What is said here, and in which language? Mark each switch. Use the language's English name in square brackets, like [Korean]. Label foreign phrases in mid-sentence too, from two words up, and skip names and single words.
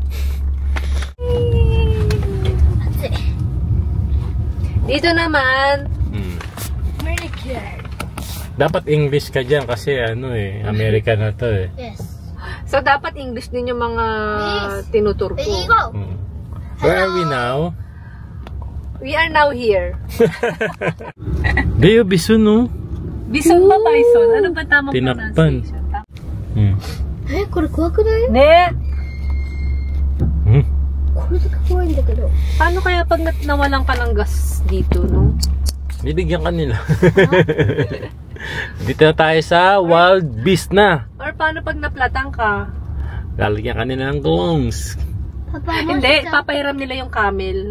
[Filipino] Dito naman, dapat English ka dyan kasi American na to eh. Yes. So, dapat English din yung mga tinuturo ko. [English] Where are we now? We are now here. [Filipino] Deo, bison, no? Bison ba, bison? Ano ba tamang Tinakpan. pronunciation? [Japanese] これ怖くない？ Ne! これだけ怖いんだけど。 [Filipino] Paano kaya pag nawalan ka ng gas dito, no? Bibigyan ka nila. Dito na tayo sa [English] wild beast [Filipino] na. Or paano pag naplatang ka? Lalagyan ka nila ng gongs. Papa, Hindi, papahiram nila yung camel.